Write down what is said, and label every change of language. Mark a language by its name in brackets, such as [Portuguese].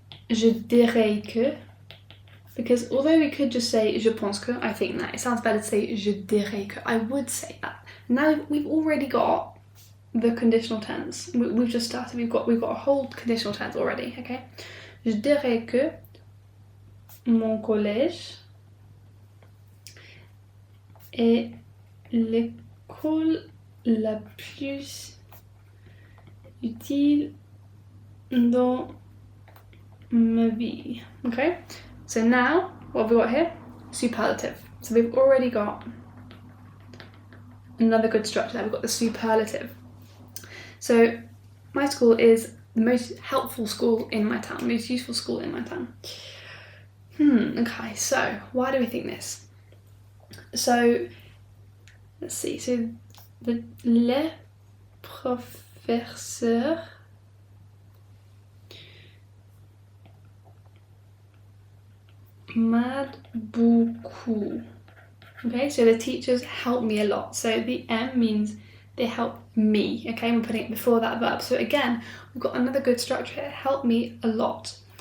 [French] Je dirais que, [English] because although we could just say [French] je pense que, [English] I think that, it sounds better to say [French] je dirais que, [English] I would say that. Now we've already got the conditional tense. We've just started, we've got a whole conditional tense already, okay? [French] Je dirais que mon collège est l'école la plus utile dans ma vie. [English] Okay, so now what have we got here? Superlative. So we've already got another good structure there. We've got the superlative. So my school is the most helpful school in my town, most useful school in my town. Okay, so why do we think this? So let's see, so [French] les professeurs m'aident beaucoup. [English] Okay, so the teachers help me a lot. So the M means they help me, okay, and we're putting it before that verb. So again, we've got another good structure here, help me a lot.